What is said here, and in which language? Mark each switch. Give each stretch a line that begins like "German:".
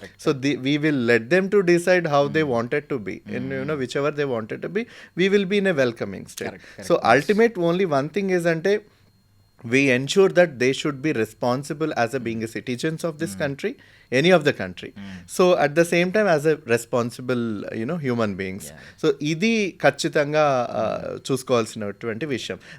English: So we will let them to decide how they wanted to be and whichever they wanted to be we will be in a welcoming state. So ultimate only one thing is అంటే we ensure that they should be responsible as a being a citizens of this country, any of the country. So at the same time as a responsible human beings. So
Telugu: ఇది ఖచ్చితంగా చూసుకోవాల్సినటువంటి విషయం.